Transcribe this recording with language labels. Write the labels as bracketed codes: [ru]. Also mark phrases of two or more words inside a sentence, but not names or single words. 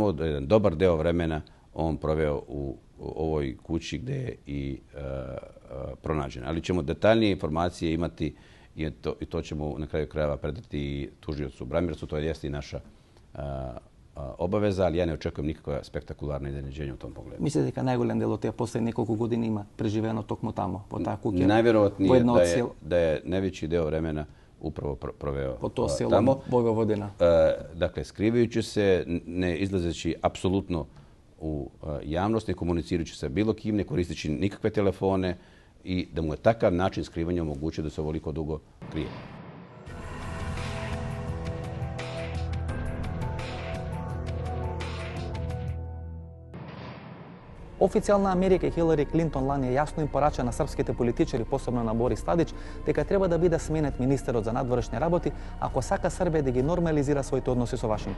[sr] Jedan dobar deo vremena on proveo u ovoj kući gde je i pronađen. Ali ćemo detaljnije informacije imati i to ćemo na kraju krajeva predati tužiocu Bramircu. To jeste i naša obaveza, ali ja ne očekujem nikakva spektakularna iznenađenja u tom pogledu. [mk] Mislite дека најголем дел од тие последни неколку години има преживено токму тамо, по таа куќа? [sr] Najverovatnije da je najveći deo vremena upravo proveo po to selo tamo. Vojvodina. Dakle, skrivajući se, ne izlazeći apsolutno u javnost, ne komunicirajući sa bilo kim, ne koristeći nikakve telefone i da mu je takav način skrivanja omogućio da se ovoliko dugo krije. [mk] Официјална Америка и Хилари Клинтон лани јасно им порача на српските политичари, посебно на Борис Тадич, дека треба да биде сменет министерот за надворешни работи ако сака Србија да ги нормализира своите односи со Вашингтон.